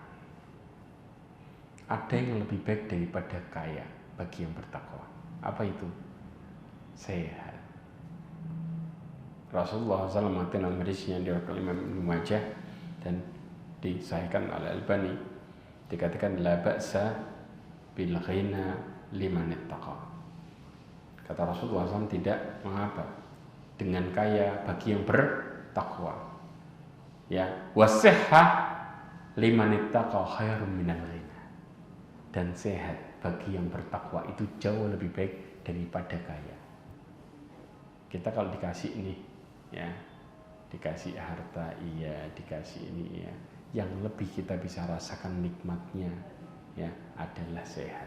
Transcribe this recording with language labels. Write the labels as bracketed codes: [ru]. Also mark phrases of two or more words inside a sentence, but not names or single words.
[id] Ada yang lebih baik daripada kaya bagi yang bertakwa. Apa itu? Sehat. Rasulullah SAW mengatakan hadis yang diriwayatkan Imam Ibnu Majah dan disahihkan oleh Albani, dikatakan [ar] لا بأس بالغنى لمن اتقى. [id] Kata Rasulullah SAW, tidak mengapa dengan kaya bagi yang bertakwa. [ar] Ya, والصحة لمن اتقى خير من الغنى. [id] Dan sehat bagi yang bertakwa itu jauh lebih baik daripada kaya. Kita kalau dikasih ini, ya, dikasih harta, iya, dikasih ini, iya, yang lebih kita bisa rasakan nikmatnya, ya, adalah sehat.